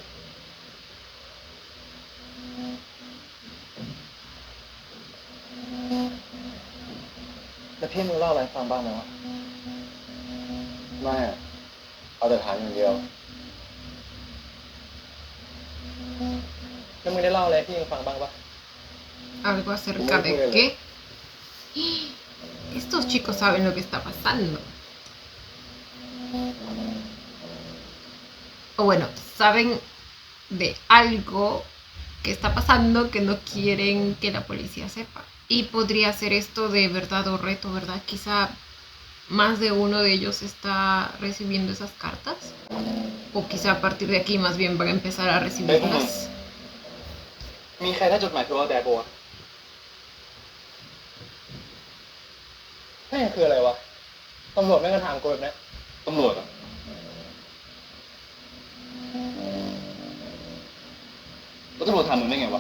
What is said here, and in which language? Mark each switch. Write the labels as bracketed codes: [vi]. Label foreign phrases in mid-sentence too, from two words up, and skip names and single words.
[th] แล้วพี่มึงเล่าอะไรให้ฟังบ้างไหมวะไม่อะเอาแต่ถามอย่างเดียว แล้วมึงได้เล่าอะไรให้พี่ยังฟังบ้างปะ [es] ¿Algo acerca de qué? Estos chicos saben lo que está pasando. O bueno, saben de algo que está pasando que no quieren que la policía sepa. Y podría ser esto de verdad o reto, ¿verdad? Quizá más de uno de ellos está recibiendo esas cartas. O quizá a partir de aquí más bien van a empezar a recibirlas. [th] มีใครได้จดหมายคือว่าแดดบัวแม่งคืออะไรวะ ตำรวจแม่งก็ถามกูแบบนี้ ตำรวจอะแล้วตำรวจถามมึงได้ไงวะ